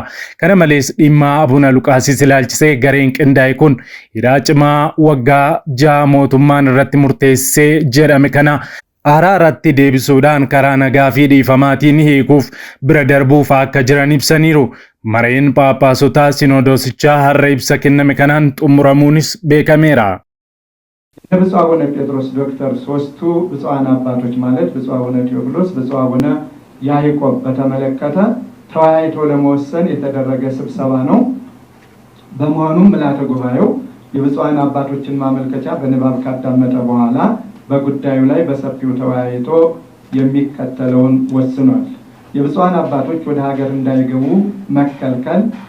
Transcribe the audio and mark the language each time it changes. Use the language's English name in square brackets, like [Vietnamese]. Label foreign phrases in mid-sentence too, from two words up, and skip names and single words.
[Oromo] Kana malees dhimma Abuna Luqaasis ilaalchisee gareen qindaa'e kun hidhaa cimaa waggaa 6 mootummaan irratti murteessee jedhame kana araaratti deebisuudhaan karaa nagaa fi dhiifamaatiin hiikuuf bira darbuuf akka jiran ibsaniiru. Mareen Phaaphaasota Sinodoosichaa har'a ibsa kenname kanaan xumuramuunis beekameera. [Amharic] ብፁዕ አቡነ ጴጥሮስ ዶክተር ሶስቱ ብፁዓን አባቶች ማለት ብፁዕ አቡነ ቴዎፍሎስ ብፁዕ አቡነ ያዕቆብ በተመለከተ ተወያይቶ ለመወሰን የተደረገ ስብሰባ ነው። በመሆኑም ምልዓተ ጉባኤው የብፁዓን አባቶችን ማመልከቻ በንባብ ካዳመጠ በኋላ በጉዳዩ ላይ በሰፊው ተወያይቶ የሚከተለውን ወስኗል። የብፁዓን አባቶች ወደ ሀገር እንዳይገቡ መከልከል